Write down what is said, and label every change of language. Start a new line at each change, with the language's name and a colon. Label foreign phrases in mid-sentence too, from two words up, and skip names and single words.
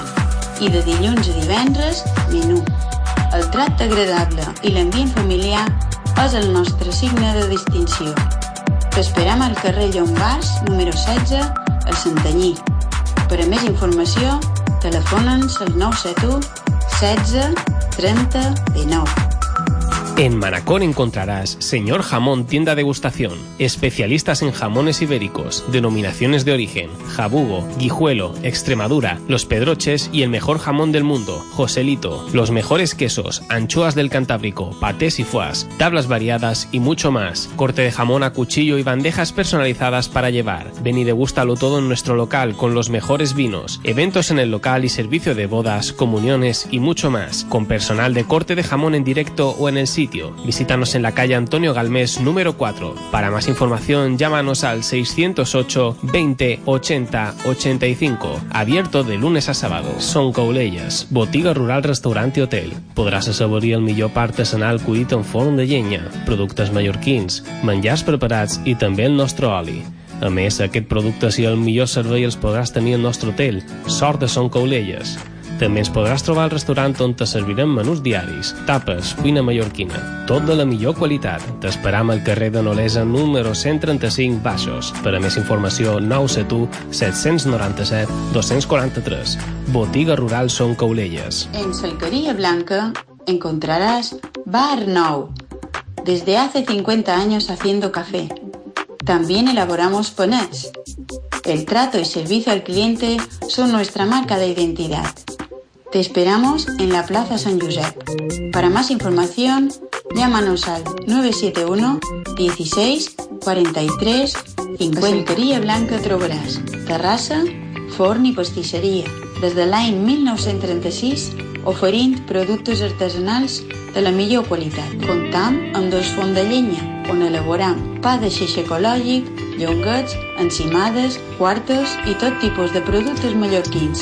Catalan: I de dilluns a divendres, menú. El tracte agradable i l'ambient familiar és el nostre signe de distinció. T'esperam al carrer Llombards, número 16, al Santanyí. Per a més informació, telefona'ns al 971 16 30 19.
Spanish: En Manacor encontrarás Señor Jamón Tienda Degustación, especialistas en jamones ibéricos, denominaciones de origen, jabugo, guijuelo, Extremadura, los pedroches y el mejor jamón del mundo, Joselito, los mejores quesos, anchoas del Cantábrico, patés y foies, tablas variadas y mucho más, corte de jamón a cuchillo y bandejas personalizadas para llevar. Ven y degústalo todo en nuestro local con los mejores vinos, eventos en el local y servicio de bodas, comuniones y mucho más, con personal de corte de jamón en directo o en el sitio. Visítanos en la calle Antonio Galmés número 4. Para más información llámanos al 608 20 80 85. Abierto de lunes a sábado.
Catalan: Son Coulelles, botiga rural, restaurant i hotel. Podràs assaborir el millor pa artesanal cuit en forn de llenya, productes mallorquins, menjars preparats i també el nostre oli. A més, aquest producte i el millor servei els podràs tenir al nostre hotel, Sort de Son Coulelles. També ens podràs trobar al restaurant on te servirem menús diaris, tapes, cuina mallorquina, tot de la millor qualitat. T'esperam al carrer de Nolesa número 135 Baixos. Per a més informació, 971 797 243. Botiga Rural Son Coulelles.
Spanish: En Salcaría Blanca encontrarás Bar Nou. Desde hace 50 años haciendo café. También elaboramos panets. El trato y servicio al cliente son nuestra marca de identidad. Te esperamos en la Plaza San Josep. Para más información, llámanos al 971 16 43 50.
Catalan: A Salcaria Blanca trobaràs terrassa, forn i pastisseria. Des de l'any 1936, oferint productes artesanals de la millor qualitat. Comptam amb dos forns de llenya, on elaboram pa de xeixa ecològic, llonguets, encimades, quartes i tot tipus de productes mallorquins.